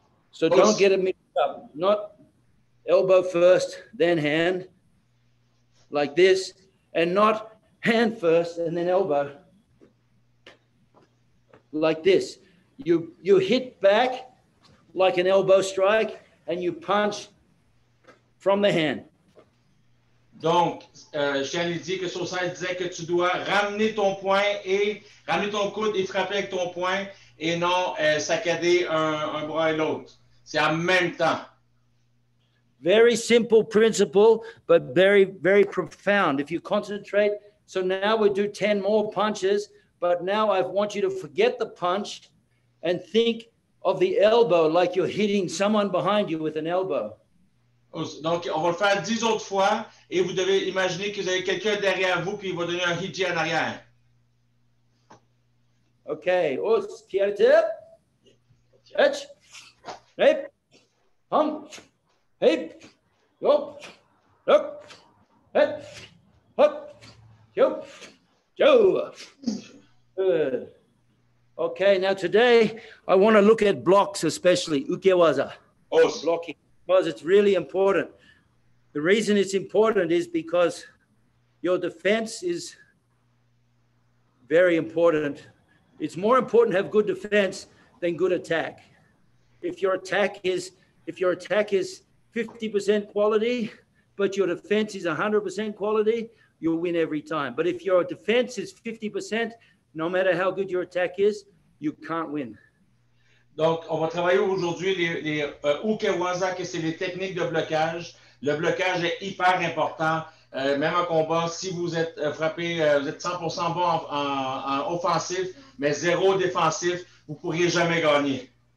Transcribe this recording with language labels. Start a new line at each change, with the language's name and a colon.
English: So don't get it mixed up. Not elbow first, then hand, like this, and not hand first and then elbow, like this. You hit back like an elbow strike and you punch from the hand.
French: Donc, Shani dit que Sosa disait que tu dois ramener ton poing et ramener ton coude et frapper avec ton poing et non saccader un bras et l'autre. C'est en même temps.
English: Very simple principle, but very, very profound. If you concentrate, so now we do 10 more punches, but now I want you to forget the punch and think of the elbow like you're hitting someone behind you with an elbow.
French: Donc, on va le faire 10 autres fois et vous devez imaginer que vous avez quelqu'un derrière vous puis il va donner un hiji en arrière. Okay, tip. Hitch. Hip. Hum. Hip. Go. Look. Hip. Hop. Yo. Joe. Good.
English: Okay, now today I want to look at blocks, especially ukewaza. Blocking, because it's really important. The reason it's important is because your defense is very important. It's more important to have good defense than good attack. If your attack is 50% quality, but your defense is 100% quality, you'll win every time. But if your defense is 50%, no matter how good your attack is, you can't win.
French: Donc, on va travailler aujourd'hui les ukewaza, que c'est les techniques de blocage. Le blocage est hyper important. Même en combat, si vous êtes frappé, vous êtes 100% bon en offensif, mais zéro défensif, vous ne pourriez jamais gagner.